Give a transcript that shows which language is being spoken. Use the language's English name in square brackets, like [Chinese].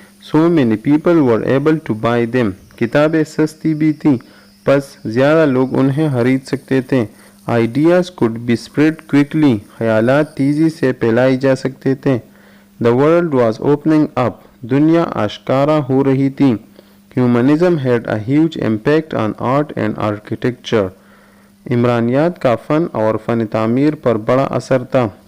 [English] So many people were able to buy them. [Urdu] کتابیں سستی بھی تھیں، پس زیادہ لوگ انہیں خرید سکتے تھے. [English] Ideas could be spread quickly. [Urdu] خیالات تیزی سے پھیلائی جا سکتے تھے. [English] The world was opening up. [Urdu] دنیا آشکارا ہو رہی تھی. [English] Humanism had a huge impact on art and architecture. [Urdu] عمرانیات کا فن اور فن تعمیر پر بڑا اثر تھا.